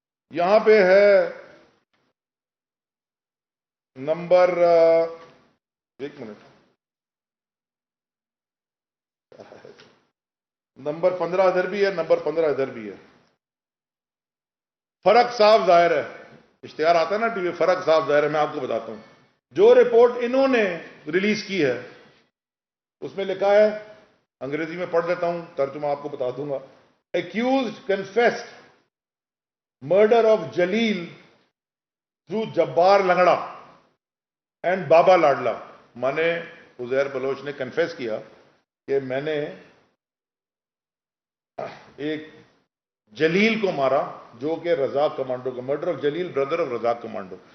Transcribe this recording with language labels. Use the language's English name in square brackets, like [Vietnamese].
[Urdu] یہاں پہ ہے نمبر، ایک منٹ، نمبر 15 ادھر بھی ہے، نمبر 15 ادھر بھی ہے. فرق صاف ظاہر ہے. اشتہار آتا ہے نا ٹی وی، فرق صاف ظاہر ہے. میں آپ کو بتاتا ہوں جو رپورٹ انہوں نے ریلیز کی ہے اس میں لکھا ہے، انگریزی میں پڑھ لیتا ہوں، ترجمہ آپ کو بتا دوں گا. [English] Accused confessed murder of Jalil through Jabbar Langra and Baba Ladla. [Urdu] مانے عزیر بلوچ نے کنفیس کیا کہ میں نے ایک جلیل کو مارا جو کہ رزاق کمانڈو کا، [English] Murder of Jalil brother of Razzaq commando.